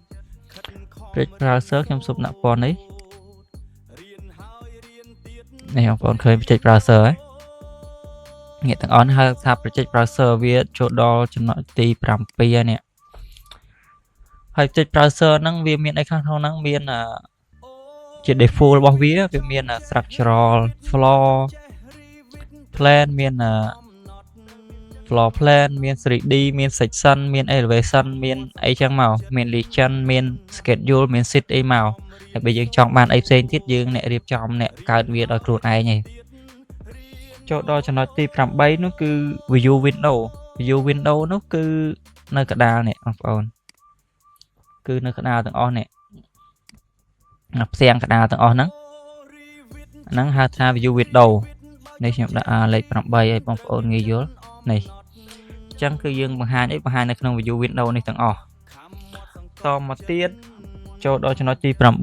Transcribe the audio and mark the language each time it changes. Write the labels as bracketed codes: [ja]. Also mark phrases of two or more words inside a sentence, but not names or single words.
[km] ខ្ញុំសុំដាក់ពណ៌នេះបងប្អូនឃើញ [en] project browser [km] ហ៎ងាកទាំងអស់ហៅថា [en] project browser [km] វាចូលដល់ចំណុចទី 7 នេះហើយ [en] project browser [km] ហ្នឹងវាមានអីខាងក្នុងហ្នឹងមានជា default របស់វាមាន [en] structural floor plan [km] មាន [en] floor plan [km] មាន 3D មាន section មាន elevation មានអីចឹងមកមាន legend មាន schedule មាន sheet អី មកហើយបើយើងចង់បានអីផ្សេងទៀតយើងអ្នករៀបចំអ្នកកើតវាដោយខ្លួនឯងឯង ចូលដល់ចំណុចទី 8 នោះគឺ [en] view window [km] នោះគឺនៅកណ្ដាលនេះបងប្អូនគឺនៅកណ្ដាលទាំងអស់នេះផ្ទាំងកណ្ដាលទាំងអស់ហ្នឹងហៅថា [en] view window [km] នេះខ្ញុំដាក់លេខ 8 ឲ្យបងប្អូនងាយយល់នេះអញ្ចឹងគឺយើងបង្ហាញនៅក្នុង [en] view window [km] នេះទាំងអស់តមកទៀតចូលដល់ចំណុចទី 9